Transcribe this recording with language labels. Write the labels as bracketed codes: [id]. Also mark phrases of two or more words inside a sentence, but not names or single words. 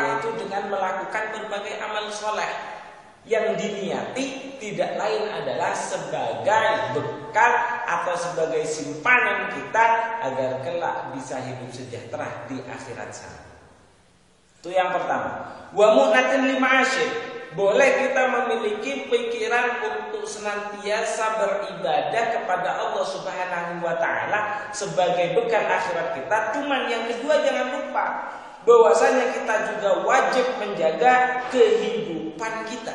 [id] Yaitu dengan melakukan berbagai amal soleh yang diniati tidak lain adalah sebagai bekal atau sebagai simpanan kita agar kelak bisa hidup sejahtera di akhirat sana. Itu yang pertama. [ar] Wa mu'natin lima'asyid. [id] Boleh kita memiliki pikiran untuk senantiasa beribadah kepada Allah [ar] Subhanahu wa taala [id] sebagai bekal akhirat kita. Cuman yang kedua jangan lupa bahwasanya kita juga wajib menjaga kehidupan kita.